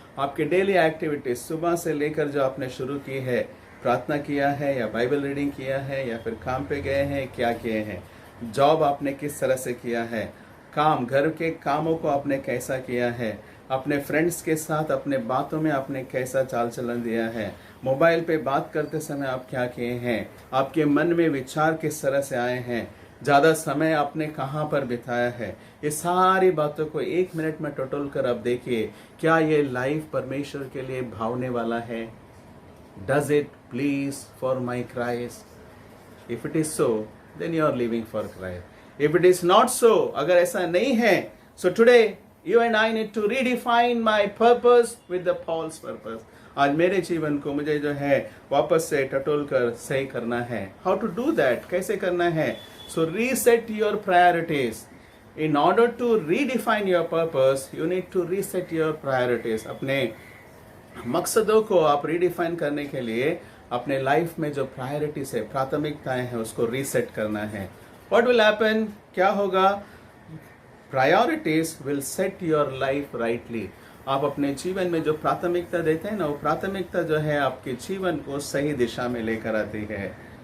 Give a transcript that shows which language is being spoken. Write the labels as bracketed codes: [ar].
[hi] आपके daily activities सुबह से लेकर जो आपने शुरू की है, प्रार्थना किया है या बाइबल रीडिंग किया है या फिर काम पे गए हैं, क्या किए हैं, जॉब आपने किस तरह से किया है, काम, घर के कामों को आपने कैसा किया है, अपने फ्रेंड्स के साथ अपने बातों में आपने कैसा चाल चलन दिया है, मोबाइल पे बात करते समय आप क्या किए हैं, आपके मन में विचार किस तरह से आए हैं, ज़्यादा समय आपने कहाँ पर बिताया है। ये सारी बातों को 1 मिनट में टटोल कर आप देखिए, क्या ये लाइफ परमेश्वर के लिए भावने वाला है? [en] Does it please for my Christ? If it is so, then you are living for Christ. If it is not so, [hi] अगर ऐसा नहीं है, [en] so today you and I need to redefine my purpose with the Paul's purpose. [hi] आज मेरे जीवन को मुझे जो है वापस से टटोल कर सही करना है। [en] How to do that? [hi] कैसे करना है? [en] So reset your priorities. In order to redefine your purpose, you need to reset your priorities. [hi] अपने मकसदों को आप रिडिफाइन करने के लिए अपने लाइफ में जो प्रायोरिटीज है, प्राथमिकताएं हैं, उसको रीसेट करना है। [en] What will happen? [hi] क्या होगा? [en] Priorities will set your life rightly. [hi] आप अपने जीवन में जो प्राथमिकता देते हैं ना, वो प्राथमिकता जो है आपके जीवन को सही दिशा में लेकर आती है।